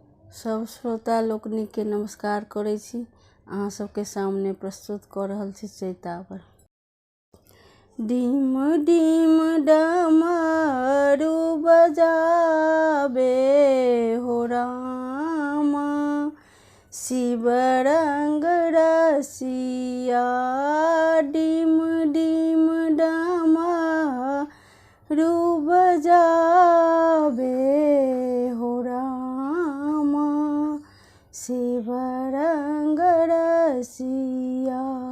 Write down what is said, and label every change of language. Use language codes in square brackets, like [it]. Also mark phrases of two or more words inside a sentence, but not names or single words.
[mai] सब श्रोता लोकनि के नमस्कार करै छी। अहाँ सबके सामने प्रस्तुत कऽ रहल छी चैतावर। [bho] डिम डिम डमरू बजाबे हो रामा, शिव रंग रसिया। डिम डिम डमरू बजाबे हो रामा, शिव रंग रसिया।